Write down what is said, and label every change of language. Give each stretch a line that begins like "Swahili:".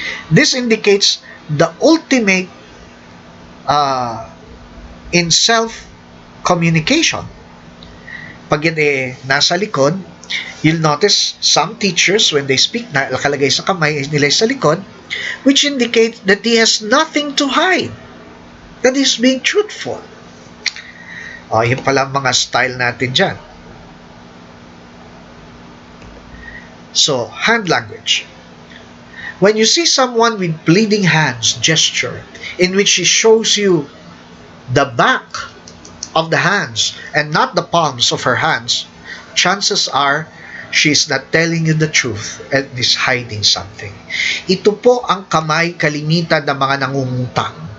English: This indicates the ultimate in self-communication.
Filipino: Pag yan nasa likod,
English: you'll notice some teachers, when they speak,
Filipino: nakalagay sa kamay nila sa likod,
English: which indicates that he has nothing to hide, that he's being truthful.
Filipino: Yun pala mga style natin dyan.
English: So, hand language. When you see someone with bleeding hands gesture, in which she shows you the back of the hands and not the palms of her hands, chances are she's not telling you the truth and is hiding something.
Filipino: Ito po ang kamay kalimitan ng mga nangungutang.